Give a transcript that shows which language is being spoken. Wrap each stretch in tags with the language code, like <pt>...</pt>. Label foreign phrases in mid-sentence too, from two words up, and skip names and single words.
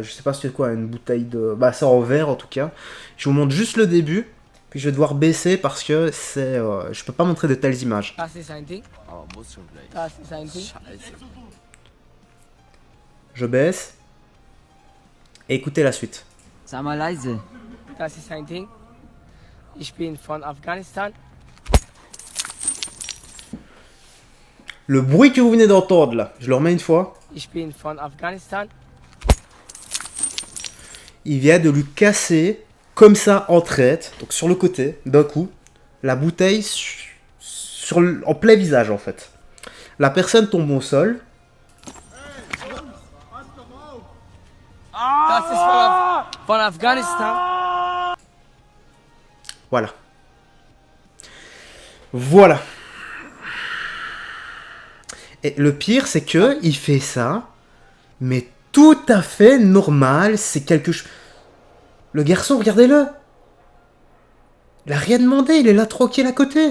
<fr>Je sais pas c'est quoi, une bouteille de... c'est en verre en tout cas. Je vous montre juste le début. Puis je vais devoir baisser parce que c'est... je peux pas montrer de telles images. Je baisse. Et écoutez la suite.</fr> <de>Sag mal leise. Das ist ein Ding. Ich bin von Afghanistan.</de> <fr>Le bruit que vous venez d'entendre là, je le remets une fois.</fr> <de>Ich bin von Afghanistan.</de> <fr>Il vient de lui casser, comme ça, en traite, donc sur le côté, d'un coup, la bouteille en plein visage en fait. La personne tombe au sol.</fr> <de>Das ist von Afghanistan.</de> <fr>Voilà. Voilà. Et le pire, c'est que il fait ça, mais tout à fait normal. C'est quelque chose. Le garçon, regardez-le. Il a rien demandé, il est là tranquille à côté.</fr>